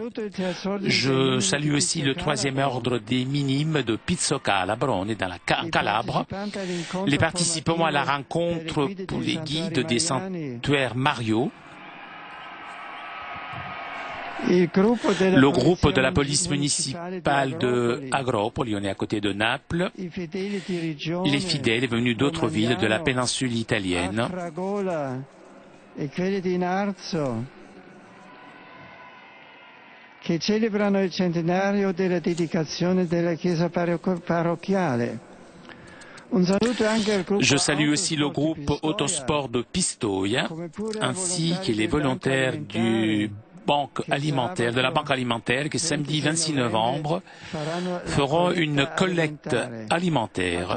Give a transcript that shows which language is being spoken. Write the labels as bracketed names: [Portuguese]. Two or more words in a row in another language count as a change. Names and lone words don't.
[French] Je salue aussi le 3e ordre des minimes de Pizzo Calabrone dans la Calabre, les participants à la rencontre pour les guides des sanctuaires Mario, Le groupe de la police municipale de Agropoli, on est à côté de Naples, les fidèles venus d'autres villes de la péninsule italienne, [Italian] che celebrano il centenario della dedicazione della chiesa parrocchiale. [French] Je salue aussi le groupe Autosport de Pistoia, ainsi que les volontaires de la Banque alimentaire qui, samedi 26 novembre, feront une collecte alimentaire.